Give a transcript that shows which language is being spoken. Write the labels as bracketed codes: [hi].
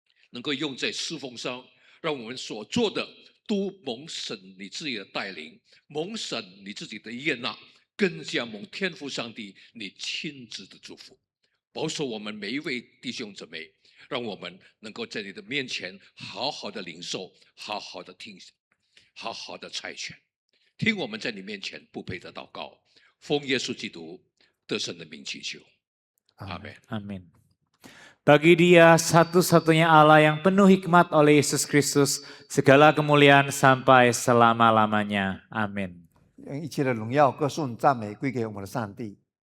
[zh] 能够用在侍奉上，让我们所做的都蒙神你自己的带领，蒙神你自己的悦纳，更加蒙天父上帝你亲自的祝福，保守我们每一位弟兄姊妹，让我们能够在你的面前好好的领受，好好的听，好好的猜拳，听我们在你面前不配的祷告，奉耶稣基督得胜的名祈求，阿门。 [id] Amin. Bagi Dia satu-satunya Allah yang penuh hikmat oleh Yesus Kristus, segala kemuliaan sampai selama-lamanya. Amin. [zh] 愿一切的荣耀、歌颂、赞美归给我们的上帝。